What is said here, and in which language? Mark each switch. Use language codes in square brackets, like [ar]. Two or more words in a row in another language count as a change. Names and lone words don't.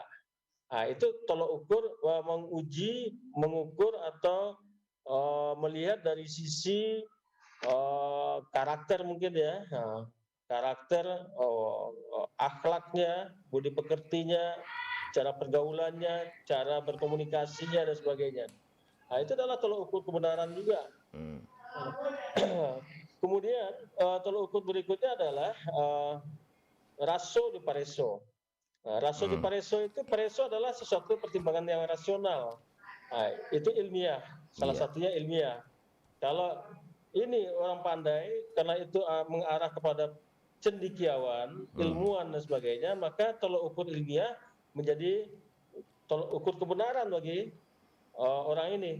[id] Nah, itu tolok ukur menguji, mengukur atau melihat dari sisi karakter mungkin ya, karakter, akhlaknya, budi pekertinya, cara pergaulannya, cara berkomunikasinya dan sebagainya. Nah, itu adalah tolok ukur kebenaran juga. Kemudian tolok ukur berikutnya adalah [min] raso di pareso. [id] Nah, [min] raso di pareso [id] itu, pareso adalah sesuatu pertimbangan yang rasional. Nah, itu ilmiah, salah satunya ilmiah. Kalau ini orang pandai, karena itu mengarah kepada cendekiawan, ilmuwan dan sebagainya, maka tolok ukur ilmiah menjadi tolok ukur kebenaran bagi orang ini.